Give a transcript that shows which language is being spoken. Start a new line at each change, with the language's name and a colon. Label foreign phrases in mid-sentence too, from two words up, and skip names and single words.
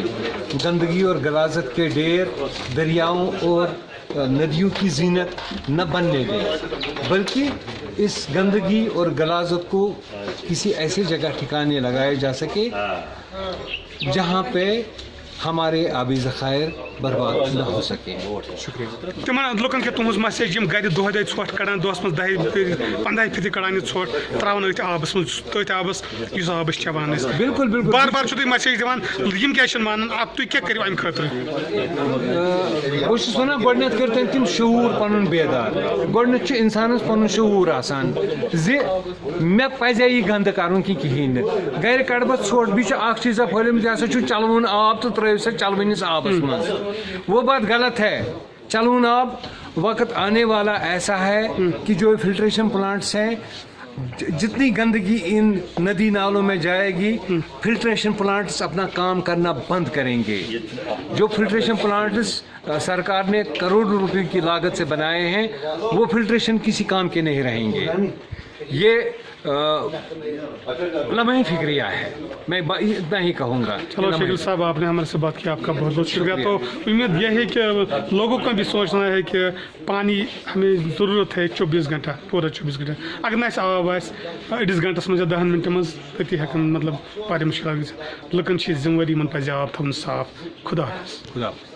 Urdu: گندگی اور غلاظت کے ڈھیر دریاؤں اور ندیوں کی زینت نہ بننے دیں بلکہ اس گندگی اور غلاظت کو کسی ایسی جگہ ٹھکانے لگائے جا سکے جہاں پہ ہمارے آبی ذخائر برباد نہ ہو سکیں.
Kashmiri: شکریہ تمن لوکن کے تہذ میسیج یم گھر دہ دہ ژھۄٹھ کڑان دہس مز 10-15 پھر کڑان یہ ژھۄٹھ تراون ات آبس مز تٔتھۍ آبس یُس آب أسۍ چٮ۪وان ٲسۍ.
Urdu: بالکل بالکل
Kashmiri: بار بار چھو تُہۍ میسیج دِوان یم کیٛازِ چھِنہٕ مانان اب تُہۍ کیٛاہ کٔرِو امہِ خٲطرٕ. بہٕ چھُس وَنان گۄڈٕنٮ۪تھ کٔرۍتن تِم شعوٗر پَنُن بیدار. گۄڈٕنٮ۪تھ چھُ اِنسانَس پَنُن شعوٗر آسان زِ مےٚ پَزِ یہِ گنٛدٕ کَرُن کہِ کِہیٖنۍ نہٕ. گرِ کَڑٕ بہٕ ژھۄٹھ بیٚیہِ چھُ اکھ چیٖزا پھٔہلیومُت یہِ ہسا چھُ چلوُن آب تہٕ ترٛٲیِو سا چلوٕنِس آبس منٛز.
Urdu: وہ بات غلط ہے.
Kashmiri: چلوُن آب
Urdu: وقت آنے والا ایسا ہے کہ جو فلٹریشن پلانٹس ہیں جتنی گندگی ان ندی نالوں میں جائے گی فلٹریشن پلانٹس اپنا کام کرنا بند کریں گے. جو فلٹریشن پلانٹس سرکار نے کروڑوں روپے کی لاگت سے بنائے ہیں وہ فلٹریشن کسی کام کے نہیں رہیں گے. یہ لمحی فکریہ ہے. میں اتنا ہی کہوں گا. چلو شکیل صاحب آپ نے ہمارے سے بات کیا آپ کا بہت بہت شکریہ. تو امید یہ ہے کہ لوگوں کو بھی سوچنا ہے کہ پانی ہمیں ضرورت ہے 24 گھنٹہ پورا 24 گھنٹہ.
Kashmiri: اگر نہ آب آسہِ أڑِس گھنٹس منٛز یا 10 منٹن منٛز تٔتی ہٮ۪کن مطلب واریاہ مُشکلات گٔژھِتھ. لُکن چھِ ذمہٕ وٲری یِمن پزِ آب تھاوُن صاف.
Urdu: خدا حافظ. خدا حافظ.